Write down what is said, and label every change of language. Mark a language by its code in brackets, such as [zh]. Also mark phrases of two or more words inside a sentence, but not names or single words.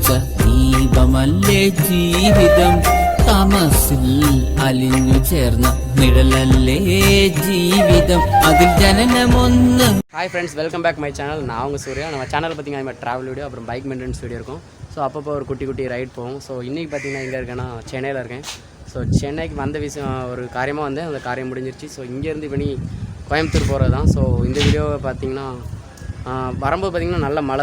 [ml] ദീപമല്ലേ ജീവിതം തമസിൽ അലിഞ്ഞു ചേർന്ന നിഴലല്ലേ ജീവിതം അതിൽ ജനനമൊന്ന്. [en] hi friends, welcome back my channel. [ta] நான் உங்கள் சூர்யா. நம்ம சேனல் பார்த்திங்கன்னா நம்ம [en] travel video [ta] அப்புறம் [en] bike maintenance video [ta] இருக்கும். ஸோ அப்பப்போ ஒரு குட்டி குட்டி ரைட் போகும். ஸோ இன்றைக்கி பார்த்திங்கன்னா எங்கே இருக்கேன்னா சென்னையில் இருக்கேன். ஸோ சென்னைக்கு வந்த விஷயம் ஒரு காரியமாக வந்தேன், அந்த காரியம் முடிஞ்சிருச்சு. ஸோ இங்கேருந்து இப்போ கோயம்புத்தூர் போகிறது தான். ஸோ இந்த வீடியோவை பார்த்திங்கன்னா வரும்போது பார்த்திங்கன்னா நல்ல மழை.